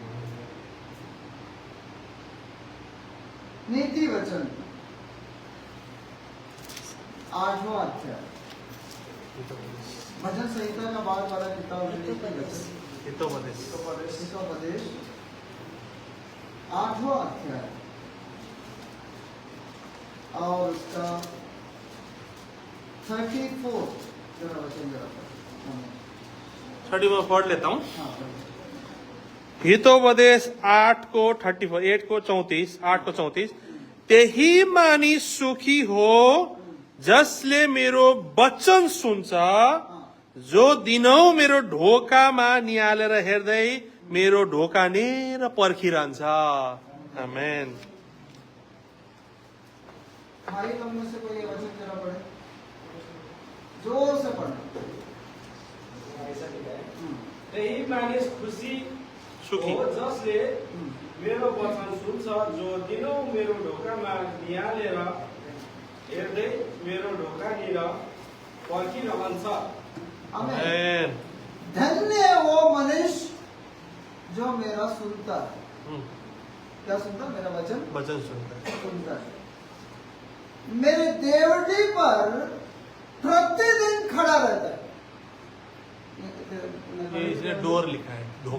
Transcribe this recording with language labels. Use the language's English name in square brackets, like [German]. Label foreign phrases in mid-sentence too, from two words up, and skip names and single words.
[Hindi] नीति वचन 8वां अध्याय, भजन संहिता का बाद वाला किताब है नीति वचन, हितोपदेश 8वां अध्याय और उसका 34 जरा वचन जरा 30 पढ़ लेता हूँ। हाँ, [Nepali] हितोपदेश 8 को 34 त्यही मानिस सुखी हो जसले मेरो वचन सुन्छ, जो दिनौ मेरो ढोकामा निहालेर हेर्दै मेरो ढोका नेर पर्खिरहन्छ। आमेन। [Hindi] भाई तुम में से कोई ये वचन जरा पढ़े, जोर से पढ़ना। [Nepali] त्यही मानिस खुसी सुखी हो जसले मेरो वचन सुन्छ, जो दिनौ मेरो ढोकामा निहालेर हेर्दै मेरो ढोकानिर पर्खिरहन्छ। आमेन। [Hindi] धन्य है वो मनुष्य जो मेरा सुनता है। क्या सुनता? मेरा वचन सुनता है। मेरे देवटी पर प्रतिदिन खड़ा रहता है। इसने डोर लिखा है,